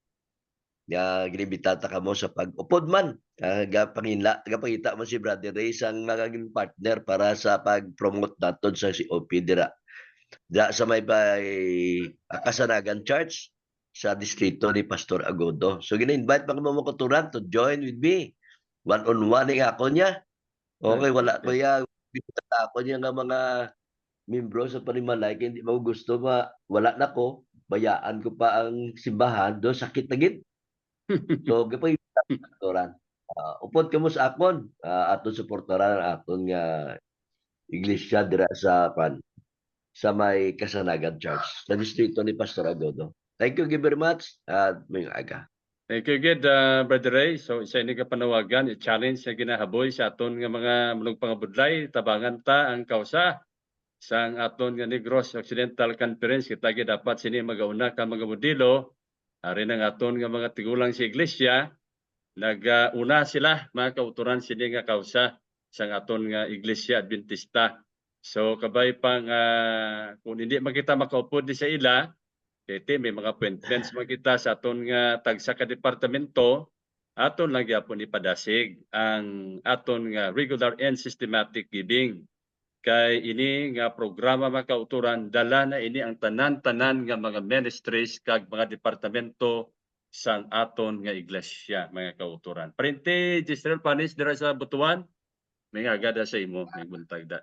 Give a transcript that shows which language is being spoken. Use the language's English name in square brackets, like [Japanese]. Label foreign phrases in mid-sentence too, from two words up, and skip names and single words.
[Hiligaynon] Ginibitata ka mo sa pag-upod man. Tagapangita mo si Brother Ray sang magaging partner para sa pag-promote naton sa COP dira. Dira sa may Kasanagan Church sa distrito ni Pastor Agodo. So gina-invite pa mo kauturan [English] to join with me. [Hiligaynon] One-on-one nga ako niya. Okay, wala ko ya ako niya nga mga membro sa Panimalay kaya hindi mo gusto wala na ko. Bayaan ko pa ang simbahan do sakit na gid. So gapay kauturan. Upod kamo sa akon aton suportaran aton nga iglesia dira sa may Kasanagan Church sa distrito ni Pastor Agodo. [English] Thank you very much at may aga. Thank you, good, Brother Ray. So, [Hiligaynon] isa ini ka panawagan, i-challenge na ginahaboy sa aton nga mga manugpangabudlay, tabangan ta ang kausa sang aton nga Negros Occidental Conference. Kita dapat sini magauna ka mga modelo, arin ang aton nga mga tigulang sa iglesia, nag-una sila, mga kauturan sini nga kausa sang aton nga iglesia Adventista. So, kabay pang, kung hindi makita makaupod di sa ila, kaya may mga appointments makita sa aton nga tagsa ka departamento, aton lang gyapon ipadasig ang aton nga [English] regular and systematic giving. [Hiligaynon] Kay ini nga programa mga kauturan, dala na ini ang tanan-tanan nga mga ministries kag mga departamento sang aton nga iglesia, mga kauturan. Prente, Giselle Panis, dira sa Butuan, may agada sa imo, may buntag da.